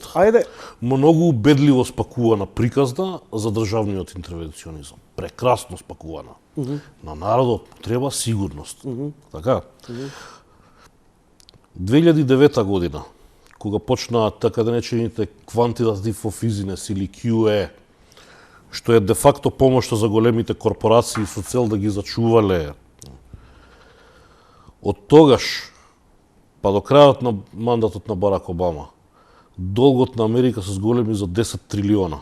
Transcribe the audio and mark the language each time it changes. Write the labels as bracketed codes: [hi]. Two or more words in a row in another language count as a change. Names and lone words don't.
[mk] Ајде. Многу убедливо спакувана приказна за државниот интервенционизам. Прекрасно спакувана. На народот треба сигурност. Така? 2009 година, кога почнаа така да наречените [en] quantitative of easiness [mk] или QE, што е де факто помошта за големите корпорации со цел да ги зачувале. Од тогаш, па до крајот на мандатот на Барак Обама, долгот на Америка се зголеми за 10 трилиона.